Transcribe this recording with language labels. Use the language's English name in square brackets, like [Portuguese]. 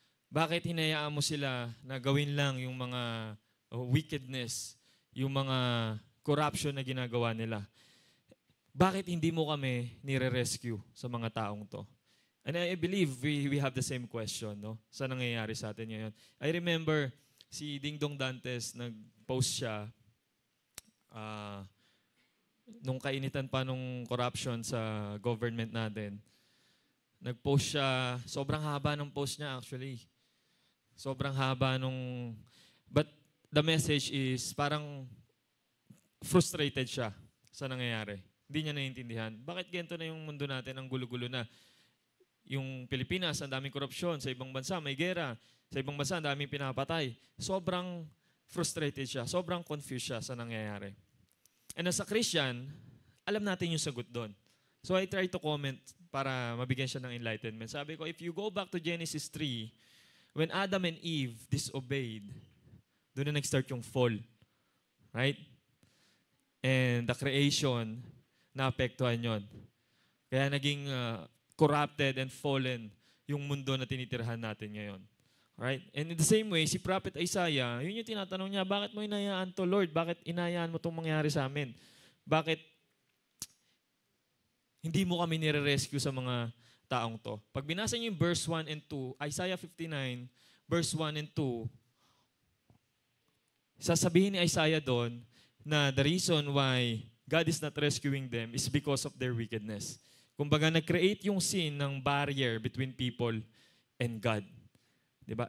[Filipino] Bakit hinayaan mo sila na gawin lang yung mga wickedness, yung mga corruption na ginagawa nila? Bakit hindi mo kami nire-rescue sa mga taong to? [English] And I believe we have the same question, no? [Filipino] Sa nangyayari sa atin ngayon. [English] I remember [Filipino] si Ding Dong Dantes, nag-post siya nung kainitan pa nung corruption sa government natin. Nag-post siya, sobrang haba ng post niya actually. Sobrang haba nung, [English] but the message is [Filipino] parang frustrated siya sa nangyayari. Hindi niya naiintindihan. Bakit ganito na yung mundo natin, ang gulo-gulo na? Yung Pilipinas, ang daming korupsyon. Sa ibang bansa, may gera. Sa ibang bansa, ang daming pinapatay. Sobrang frustrated siya. Sobrang confused siya sa nangyayari. [English] And as a Christian, [Filipino] alam natin yung sagot doon. [English] So I try to comment [Filipino] para mabigyan siya ng enlightenment. Sabi ko, [English] if you go back to Genesis 3, when Adam and Eve disobeyed, [Filipino] doon na nag-start yung [English] fall. Right? And the creation, [Filipino] naapektuhan yon. Kaya naging corrupted and fallen yung mundo na tinitirhan natin ngayon. Alright? And in the same way, si Prophet Isaiah, yun yung tinatanong niya, bakit mo inayaan to, Lord? Bakit inayaan mo itong mangyari sa amin? Bakit hindi mo kami nire-rescue sa mga taong to? Pag binasa niyo yung [English] verse 1 and 2, Isaiah 59, verse 1 and 2, [Filipino] sasabihin ni Isaiah doon na [English] the reason why God is not rescuing them is because of their wickedness. [Filipino] Kumbaga, nag-create yung sin ng barrier [English] between people and God. [Filipino] Diba?